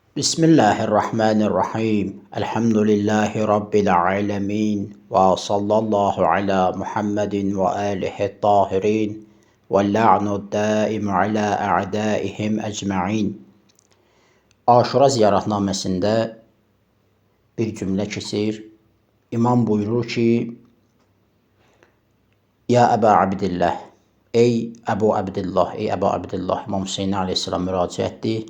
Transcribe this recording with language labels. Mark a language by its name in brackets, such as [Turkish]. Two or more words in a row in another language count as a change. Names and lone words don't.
[Arabic] بسم الله الرحمن الرحيم. الحمد لله رب العالمين. وصلى الله على محمد وآله الطاهرين. واللعن الدائم على أعدائهم أجمعين. [Azerbaijani] Aşura ziyaretnaməsində bir cümlə keçir. İmam buyurur ki, [Arabic] يا أبا عبد الله, [Azerbaijani] ey Əbu Abdillah, ey Əbu Abdillah, İmam Hüseyin aleyhisselam müraciətdir.